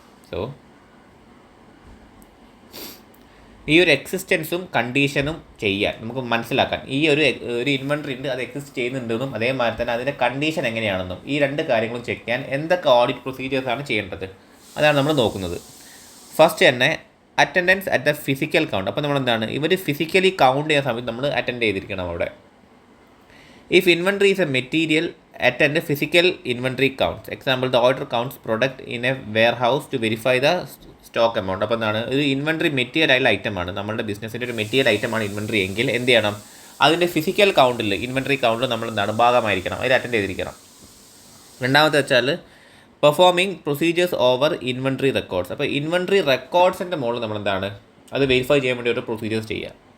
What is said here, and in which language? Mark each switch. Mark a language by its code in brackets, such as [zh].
[ml] So ഈ ഒരു എക്സിസ്റ്റൻസും കണ്ടീഷനും ചെയ്യാൻ നമുക്ക് മനസ്സിലാക്കാൻ ഈ ഒരു ഇൻവെൻട്രി ഉണ്ട്, അത് എക്സിസ്റ്റ് ചെയ്യുന്നുണ്ടെന്നും അതേമാതിരി തന്നെ അതിൻ്റെ കണ്ടീഷൻ എങ്ങനെയാണെന്നും ഈ 2 കാര്യങ്ങളും ചെക്ക് ചെയ്യാൻ എന്തൊക്കെ ഓഡിറ്റ് പ്രൊസീജിയേഴ്സാണ് ചെയ്യേണ്ടത് അതാണ് നമ്മൾ നോക്കുന്നത്. ഫസ്റ്റ് തന്നെ [en] Attendance at the physical count. [ml] അപ്പോൾ നമ്മൾ എന്താണ് ഇവർ ഫിസിക്കലി കൗണ്ട് ചെയ്യുന്ന സമയത്ത് നമ്മൾ അറ്റൻഡ് ചെയ്തിരിക്കണം അവിടെ. [en] If inventory is a material, attend physical inventory counts. Example, the auditor counts product in a warehouse to verify the stock amount. [ml] അപ്പോൾ എന്താണ്, ഒരു ഇൻവെൻട്രി മെറ്റീരിയൽ ആയിട്ടുള്ള ഐറ്റമാണ്, നമ്മുടെ ബിസിനസ്സിൻ്റെ ഒരു മെറ്റീരിയൽ ഐറ്റമാണ് ഇൻവെൻട്രി എങ്കിൽ എന്ത് ചെയ്യണം, അതിൻ്റെ ഫിസിക്കൽ കൗണ്ടിൽ ഇൻവെൻട്രി കൗണ്ടിൽ നമ്മൾ എന്താണ് ഭാഗമായിരിക്കണം, അതിൽ അറ്റൻഡ് ചെയ്തിരിക്കണം. രണ്ടാമത്തെ വെച്ചാൽ [en] Performing procedures over inventory records. [ml] അപ്പോൾ ഇൻവെൻട്രി റെക്കോർഡ്സിൻ്റെ മുകളിൽ നമ്മൾ എന്താണ് അത് വെരിഫൈ ചെയ്യാൻ വേണ്ടി ഒരു പ്രൊസീജിയേഴ്സ് ചെയ്യുക.